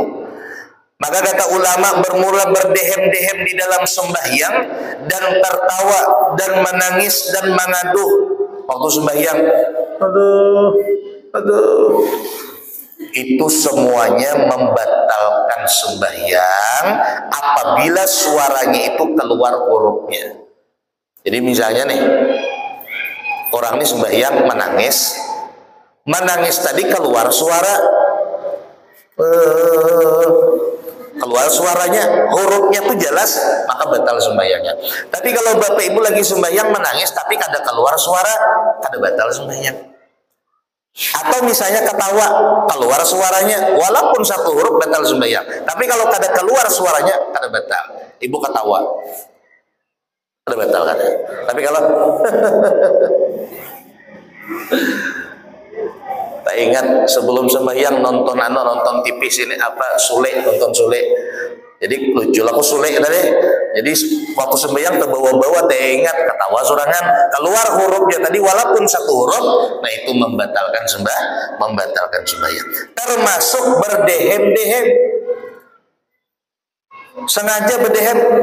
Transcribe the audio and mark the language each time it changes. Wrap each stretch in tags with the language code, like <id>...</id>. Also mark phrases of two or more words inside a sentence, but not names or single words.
<id>Maka kata ulama, bermula berdehem-dehem di dalam sembahyang dan tertawa dan menangis dan mengaduh waktu sembahyang, aduh, itu semuanya membatalkan sembahyang apabila suaranya itu keluar hurufnya. Jadi misalnya nih, Orang ini sembahyang menangis. Menangis tadi keluar suara. Keluar suaranya, hurufnya tuh jelas, maka batal sembahyangnya. Tapi kalau bapak ibu lagi sembahyang menangis tapi kada keluar suara, kada batal sembahyang. Atau misalnya ketawa, keluar suaranya, walaupun satu huruf batal sembahyang. Tapi kalau kada keluar suaranya, kada batal. Ibu ketawa, kada batal kada. Tapi kalau tak ingat sebelum sembahyang nonton TV sini apa Sule, nonton Sule. Jadi lucu lah aku Sule tadi. Jadi waktu sembahyang terbawa-bawa tak ingat ketawa sorangan, keluar hurufnya tadi walaupun satu huruf, nah itu membatalkan sembahyang. Termasuk berdehem-dehem. Sengaja berdehem.</id>